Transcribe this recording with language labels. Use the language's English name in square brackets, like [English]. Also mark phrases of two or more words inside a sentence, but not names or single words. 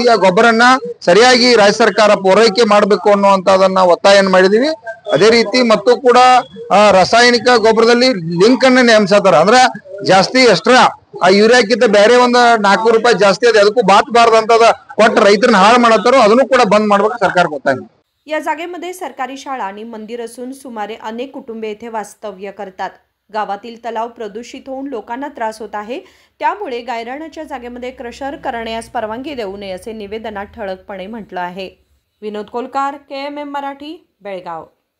[Kannada] ಆ ಗೊಬ್ಬರನ್ನ ಸರಿಯಾಗಿ ರಾಜ್ಯ ಸರ್ಕಾರ ಪೂರೈಕೆ ಮಾಡಬೇಕು ಅನ್ನುವಂತದನ್ನ ಒತ್ತಾಯ ಮಾಡಿದೀವಿ। ಅದೇ ರೀತಿ ಮತ್ತು ಕೂಡ ರಾಸಾಯನಿಕ ಗೊಬ್ಬರದಲ್ಲಿ ಲಿಂಕ್ ಅನ್ನ ನೇಮಿಸತಾರ, ಅಂದ್ರೆ ಜಾಸ್ತಿ ಎಕ್ಸ್ಟ್ರಾ ಆ ಯೂರಿಯಾಕ್ಕಿಂತ ಬೇರೆ ಒಂದು 400 ರೂಪಾಯಿ ಜಾಸ್ತಿ ಅದ ಅದಕ್ಕೂ ಬಾರದಂತದ ಕೊಟ್ಟು ರೈತರನ್ನ ಹಾಳು ಮಾಡತ್ತಾರೋ ಅದನ್ನು ಕೂಡ ಬಂದ್ ಮಾಡ್ಬೇಕು ಸರ್ಕಾರ ಗೊತ್ತಾಗಿದೆ। [Marathi] या जागेमध्ये सरकारी शाळा आणि मंदिर असून सुमारे अनेक कुटुंबे येथे वास्तव्य करतात। गावातील तलाव प्रदूषित होऊन लोकांना त्रास होत आहे। त्यामुळे गायरानाच्या जागेमध्ये क्रशर करण्यास परवानगी देऊ नये असे निवेदनात ठळकपणे म्हटलं आहे। विनोद कोलकार, KMM मराठी, बेळगाव।